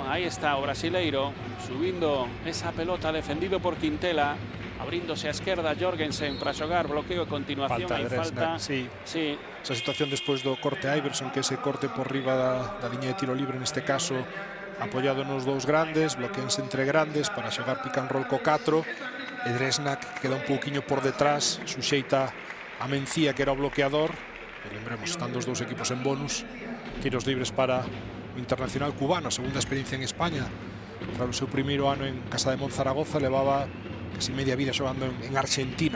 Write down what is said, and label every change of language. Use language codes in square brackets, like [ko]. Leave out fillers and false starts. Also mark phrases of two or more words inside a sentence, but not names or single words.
[gl] Aí está o brasileiro subindo esa pelota, defendido por Quintela, abríndose a esquerda Jorgensen para xogar, bloqueo e continuación. Hai falta. Sí. Esa situación despois do corte Iverson, que ese corte por riba da liña de tiro libre, neste caso apoiado nos dous grandes, bloqueense entre grandes para xogar [en] pick and roll [gl] co 4, e Dresnak queda un pouquiño por detrás, suxeita a Mencía, que era o bloqueador. E lembremos, están os dous equipos en bonus. Tiros libres para o internacional cubano, segunda experiencia en España. Para o seu primeiro ano en Casa de Monzaragoza, levaba casi media vida xogando en Argentina.